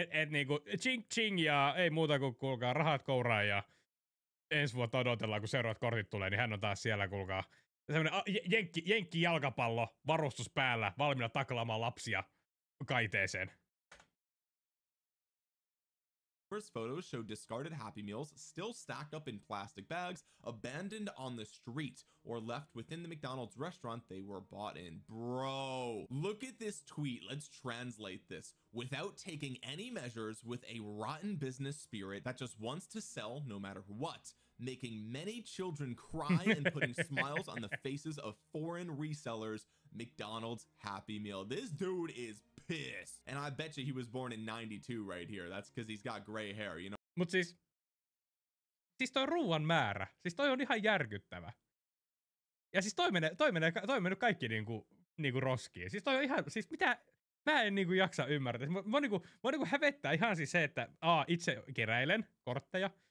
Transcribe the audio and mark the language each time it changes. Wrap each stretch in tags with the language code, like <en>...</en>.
<fi>Niinku ching ching ja ei muuta kuin kuulkaa rahat kouraan ja ensi vuotta odotellaan, kun seuraavat kortit tulee, niin hän on taas siellä kuulkaa. Semmoinen jenkki jalkapallo, varustus päällä, valmiina taklaamaan lapsia kaiteeseen.</fi> <en>First photos show discarded Happy Meals still stacked up in plastic bags, abandoned on the street, or left within the McDonald's restaurant they were bought in. Bro, look at this tweet. Let's translate this. Without taking any measures, with a rotten business spirit that just wants to sell no matter what, making many children cry and putting smiles on the faces of foreign resellers, McDonald's Happy Meal. This dude is pissed. And I bet you he was born in 92 right here. That's because he's got gray hair, you know.</en> <fi>Mut siis toi ruuan määrä, siis toi on ihan järkyttävä. Ja siis toi menee kaikki niinku roskiin. Siis toi on ihan, siis mitä, mä en niinku jaksa ymmärtää. Mä niinku hävettää ihan siis se, että itse keräilen kortteja.</fi>